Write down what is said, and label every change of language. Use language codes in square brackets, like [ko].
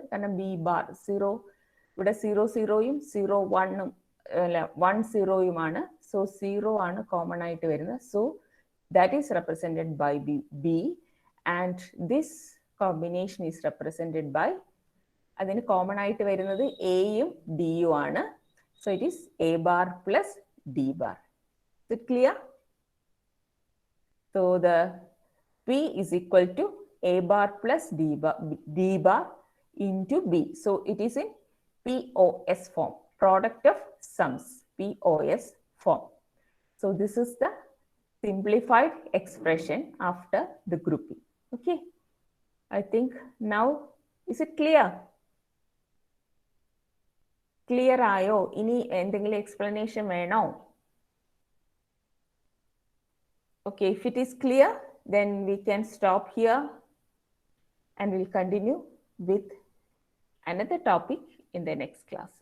[ml] കാരണം B bar 0 ഇവിടെ 0 0 1 അല്ല 1 0 സോ 0 ആണ് കോമൺ ആയിട്ട് വരുന്നത്. [en] so that is represented by B and this combination is represented by, [ml] അതിന് കോമൺ ആയിട്ട് വരുന്നത് എയും ഡിയും ആണ്. [en] So it is A bar plus D bar. Is it clear? So the P is equal to A bar plus D bar into B. So it is in POS form, product of sums, POS form. So this is the simplified expression after the grouping. Okay. I think now, is it clear? [ml] Clear ആയോ? ഇനി എന്തെങ്കിലും explanation വേണോ? [en] Okay, if it is clear, then we can stop here and we'll continue with another topic in the next class.